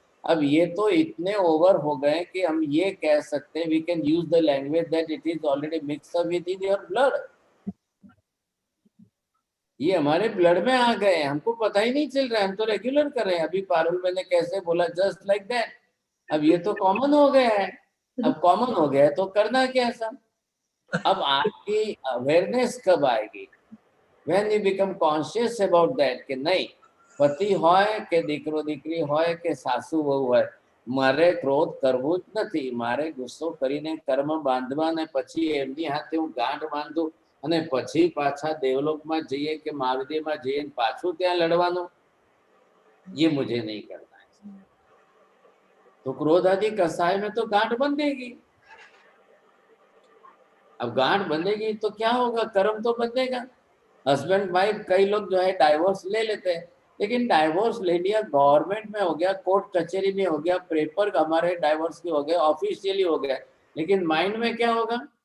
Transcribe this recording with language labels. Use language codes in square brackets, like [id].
[hi] अब ये तो इतने ओवर हो गए कि हम ये कह सकते हैं, [en] We can use the language that it is already mix up with in your blood. [hi] ये हमारे ब्लड में आ गए, हमको पता ही नहीं चल रहा है, हम तो रेगुलर कर रहे हैं। अभी पारुल मैंने कैसे बोला, [en] Just like that. [hi] अब ये तो कॉमन हो गया है, अब कॉमन हो गया है तो करना क्या ऐसा। अब आपकी अवेयरनेस कब आएगी, [en] when you become conscious about that [gu] કે નહીં પતિ હોય કે દીકરો દીકરી હોય કે સાસુ વહુ હોય, મારે ક્રોધ કરવું જ નથી, મારે ગુસ્સો કરીને કર્મ બાંધવા ને પછી એમની હાથે હું ગાંઠ બાંધું અને પછી પાછા દેવલોકમાં જઈએ કે મહાદેવમાં જઈએ પાછું ત્યાં લડવાનું, [hi] ये मुझे नहीं करना है। तो क्रोध आदि कसाय में तो गांठ बंधेगी। अब गांठ बंधेगी तो क्या होगा, कर्म तो बंधेगा। हस्बैंड वाइफ कई लोग जो है डाइवोर्स ले लेते हैं, लेकिन डाइवोर्स ले लिया, गवर्नमेंट में हो गया, कोर्ट कचहरी में हो गया, पेपर हमारे डाइवोर्स के हो गए, ऑफिशियली हो गया, लेकिन माइंड में क्या होगा।